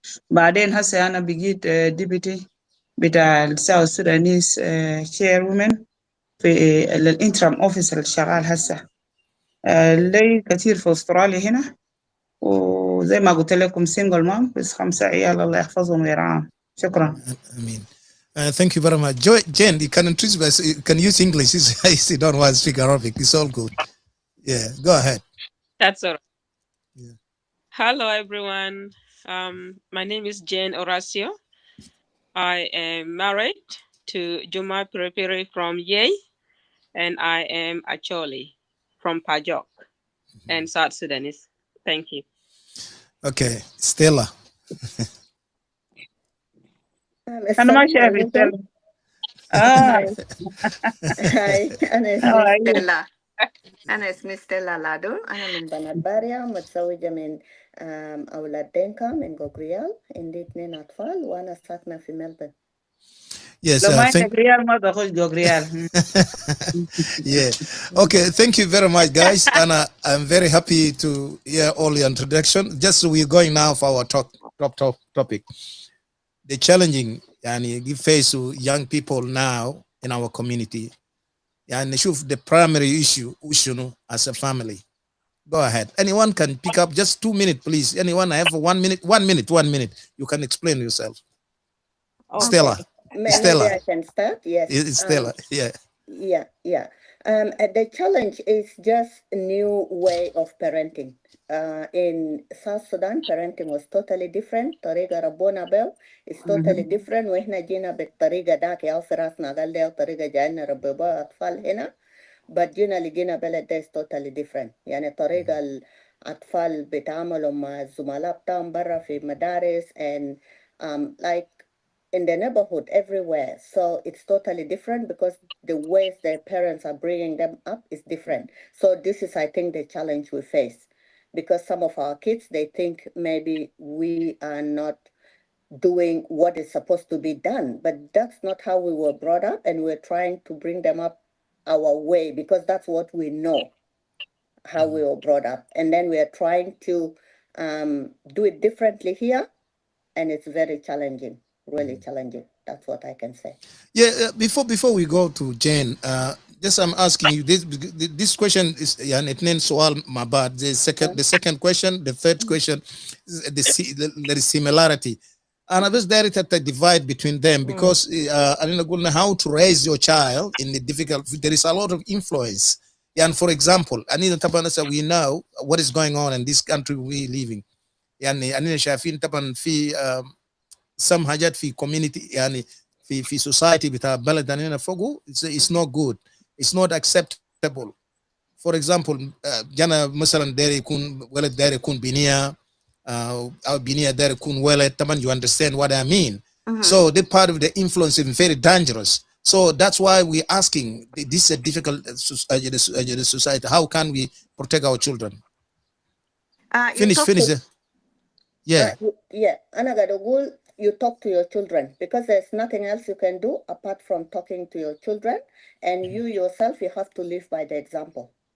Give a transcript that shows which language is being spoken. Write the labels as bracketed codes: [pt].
[ar] بعدين هسه أنا بقيت ديبيتي بتاع الساوث سودانيس شير وومن في الانترم اوفيس اللي شغال هسه. لي كثير في أستراليا هنا، وزي ما قلت لكم سينجل مام، بس 5 عيال الله يحفظهم ويرعاهم. شكرا. [en] I mean, thank you very much. Jen, you can introduce us. You can use English if you don't want to speak Arabic. It's all good. Yeah, go ahead. That's all right. Yeah. Hello, everyone. My name is Jane Horacio. I am married to Juma Piripiri from Yei, and I am Acholi from Pajok and South Sudanese. Thank you. Okay, Stella. [ar] أنا ما شايف ستيلا. هاي أنا [en] How are [ar] اسمي [en] you? [ar] ستيلا. أنا اسمي ستيلا لادو. أنا من بنات باريا، متزوجة من أولاد دينكا من غوغريال، عندي 2 أطفال وأنا ساكنة في ملبورن. [en] Yes, [ar] لو ما [en] thank. [ar] عندك ريال ما تخش جوج ريال. [en] Yeah. Okay. Thank you very much, guys. And I'm very happy to hear all your introduction. Just we're going now for our top topic. The challenging يعني give face to young people now in our community. [ar] يعني نشوف [en] the primary issue [ar] شنو [en] as a family. Go ahead. Anyone can pick up just 2 minutes, please. Anyone have 1 minute? 1 minute. 1 minute. You can explain yourself. Okay. Stella. Stella. Maybe I can start. Yes. It's Stella. Yeah. Yeah. The challenge is just a new way of parenting. In South Sudan, parenting was totally different. [ar] طريقة ربونا بيو [en] is totally different. [ar] وإحنا جينا بالطريقة داك أو في راسنا قال لي طريقة جاينا ربي بيو أطفال هنا. [en] But [ar] جينا لقينا بلد ده [en] is totally different. [ar] يعني طريقة الأطفال بيتعاملوا مع الزملاء بتاعهم برا في مدارس [en] and like in the neighborhood everywhere. So it's totally different because the ways their parents are bringing them up is different. So this is, I think, the challenge we face, because some of our kids, they think maybe we are not doing what is supposed to be done, but that's not how we were brought up, and we're trying to bring them up our way because that's what we know, how we were brought up. And then we are trying to do it differently here, and it's very challenging. Really challenging. That's what I can say. Yeah, before we go to Jane, just I'm asking you this question is [ar] يعني اتنين سؤال مع بعض. [en] The second question, the third question, the similarity. [ar] أنا بس داير [en] divide between them because [ar] أنا قلنا [en] how to raise your child in the difficult. There is a lot of influence. And for example, [ar] أنا طبعا [en] we know what is going on in this country we living. [ar] يعني أنا شايفين طبعا في some حاجات في community يعني في society بتاع بلدنا هنا فوقه [en] it's not good, it's not acceptable. For example [ar] جانا مثلا داير يكون ولد داير يكون بنية أو بنية داير يكون ولد طبعا [en] you understand what I mean. So the part of the influence is very dangerous. So that's why we're asking, this is a difficult society, how can we protect our children? Finish. Yeah. [ar] أنا قاعد أقول [en] you talk to your children because there's nothing else you can do apart from talking to your children, and you yourself, you have to live by the example.